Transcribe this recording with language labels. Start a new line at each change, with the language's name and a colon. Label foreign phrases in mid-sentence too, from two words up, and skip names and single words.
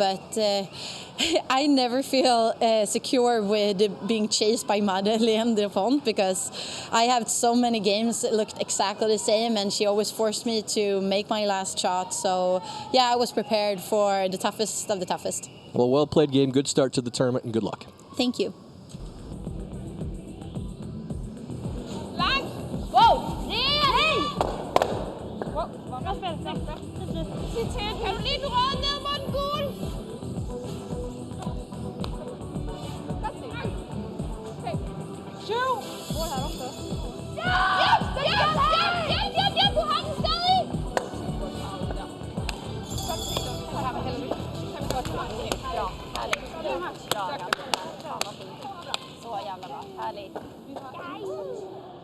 English: But I never feel secure with being chased by Madeleine Dupont, because I have so many games that looked exactly the same, and she always forced me to make my last shot. So yeah, I was prepared for the toughest of the toughest. Well played game. Good start to the tournament, and good luck. Thank you.
Danish: Kan du lige dra ned mod den gule? Syv! Hvor er der først? Hjælp! Du har den stadig! Så her med helvede. Kan vi godt tage den? Ja,
Swedish: härligt. Så jävla bra. Härligt.